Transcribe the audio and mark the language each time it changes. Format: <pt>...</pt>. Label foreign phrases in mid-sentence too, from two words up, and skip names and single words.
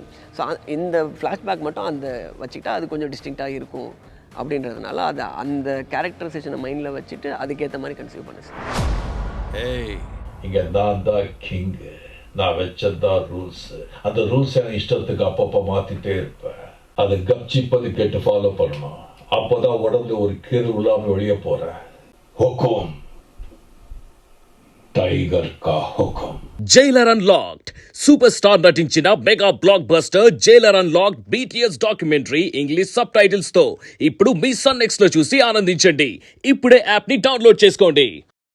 <ta>ஸோ இந்த ஃப்ளாஷ்பேக் மட்டும் அந்த வச்சுக்கிட்டா அது கொஞ்சம் டிஸ்டிங்க்டாக இருக்கும் அப்படின்றதுனால அதை அந்த</ta> <en>characterization mind</en> <ta>வச்சுட்டு அதுக்கேற்ற மாதிரி கன்சீவ் பண்ணு சார். ஏய், இங்கே நான் தான் கிங்கு, நான் வச்சதான் ரூல்ஸ். அந்த ரூல்ஸ் என் இஷ்டத்துக்கு அப்பப்போ மாற்றிட்டே இருப்பேன். அதை கப்சிப்பது கேட்டு ஃபாலோ பண்ணணும். அப்போதான் உடம்புல ஒரு கீறு இல்லாமல் வெளியே போகிறேன்.</ta> <hi>ஹுக்கும் टाइगर का हुकुम.</hi> <te>జైలర్ అన్లాక్డ్</te> <en>super star</en> <te>నటించిన</te> <en>mega block buster</en> <te>జైలర్ అన్లాక్డ్</te> <en>BTS documentary English subtitles</en> <te>తో ఇప్పుడు మీ సన్ నెక్స్ట్ లో చూసి ఆనందించండి. ఇప్పుడే యాప్ ని డౌన్లోడ్ చేసుకోండి.</te>